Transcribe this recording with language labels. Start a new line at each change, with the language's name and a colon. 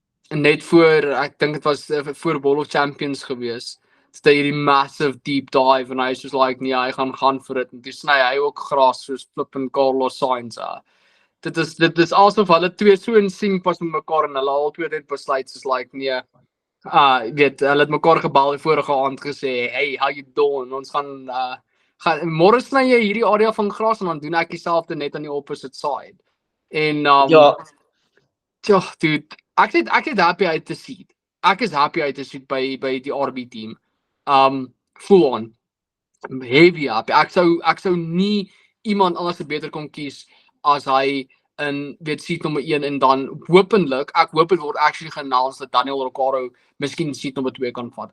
Afrikaans: Net voor, ek dink dit was voor World of Champions gewees. Dit hierdie massive deep dive en hy is soos like nee, hy gaan vir dit en toe sny hy ook gras soos flippin Carlos Sainz. Dit is asof hulle twee so in sync was met mekaar en hulle albei net besluit soos like nee. Weet, hulle het mekaar gebel die vorige aand gesê,
English: "Hey, how you doing?
Afrikaans: Ons gaan môre sny jy hierdie area van gras en dan doen ek dieselfde net aan die opposite side." En ja, dude, ek het happy uit te sien. Ek is happy uit te sien by die RB team. Full on heavy happy. Ek sou nie iemand anders beter kon kies as hy in weet seat nommer 1 en dan hopelik, ek hoop dit word actually geannounce dat Daniel Ricciardo miskien seat nommer 2 kan vat.